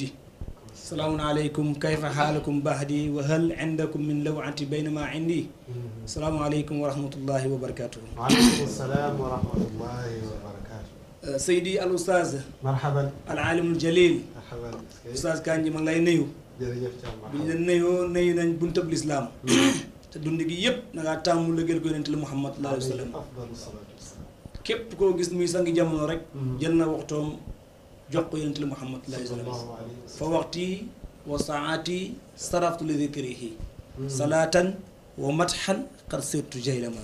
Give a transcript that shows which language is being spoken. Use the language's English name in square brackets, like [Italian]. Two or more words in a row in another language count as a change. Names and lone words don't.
[Arabic] سلام عليكم كيف حالكم بعدي وهل عندكم من لوعة بينما عندي. السلام عليكم ورحمة الله وبركاته. وعليكم السلام ورحمة الله وبركاته. سيدي الأستاذ مرحبا العالم الجليل مرحبا أستاذ كانجي من لاي نيو [Wolof] jërëjëf Thiam bi ñu nuyu nañ buntab lislaam te dund gi yëpp na ngaa tàmmu lëggeel ko yonent la Muhammad [Arabic] صلى الله عليه وسلم. أفضل الصلاة والسلام. [Wolof] képp koo gis muy sangi jamono rek jël na waxtoom jox ko yonent la Muhammad [Arabic] صلى الله عليه وسلم. فوقتي وساعاتي صرفت لذكره صلاة ومدحا قد صرت جيلما.